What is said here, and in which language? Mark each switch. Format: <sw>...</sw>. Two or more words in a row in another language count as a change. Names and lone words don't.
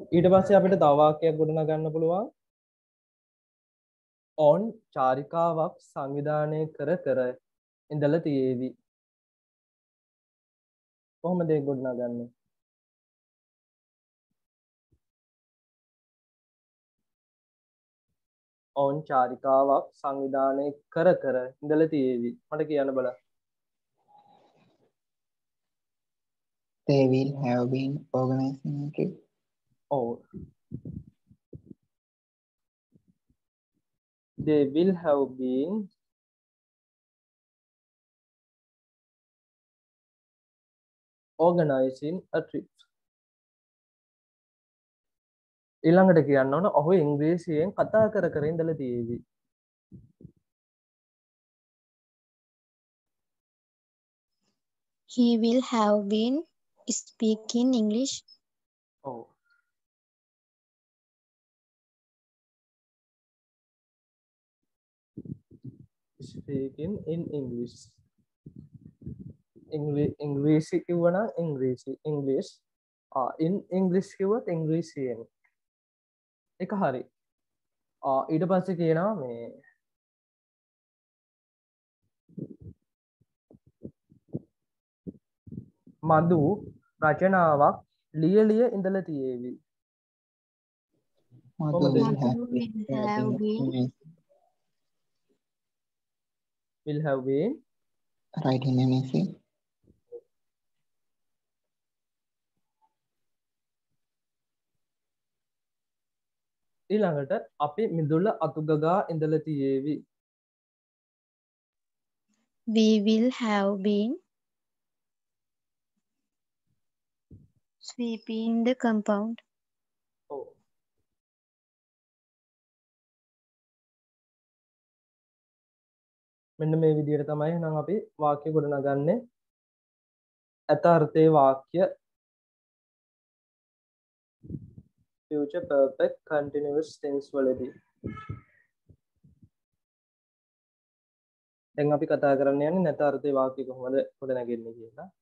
<si>ඊට පස්සේ අපිට තව වාක්‍යයක් ගොඩනගන්න පුළුවන්. on චාරිකාවක් සංවිධානය කර ඉඳලා තියේවි. කොහොමද ඒක ගොඩනගන්නේ? on චාරිකාවක් සංවිධානය කර ඉඳලා තියේවි. මට කියන්න බලන්න.</si> <en>They will have been organizing a trip. Oh. They will have been organizing a trip.</en> <si>ඊළඟට කියන්න ඕන ඔහු ඉංග්‍රීසියෙන් කතා කර ඉඳලා තියෙවි.</si> <en>He will have been speaking English. Oh. Speaking in English.</en> <si>ඉංග්‍රීසි කිව්වනම් ඉංග්‍රීසි.</si> <en>English. In English</en> <si>කිව්වොත් ඉංග්‍රීසියෙන්. එක හරි. ඊට පස්සේ කියනවා මේ මදු රචනාවක් ලියලිය ඉඳලා තියේවි.</si> <en>Mother Will will Mother have will have been will have been writing an essay.</en> <si>ඊළඟට අපි මිදුල අතුගගා ඉඳලා තියේවි.</si> <en>We will have been sweeping the compound.</en> <si>ඔව්. මෙන්න මේ විදිහට තමයි එහෙනම් අපි වාක්‍ය ගොඩනගන්නේ. අර්ථයේ වාක්‍ය</si> <en>future perfect continuous tense</en> <si>වලදී. දැන් අපි කතා කරන්න යන්නේ නැත අර්ථයේ වාක්‍ය කොහොමද ගොඩනගන්නේ කියලා.</si>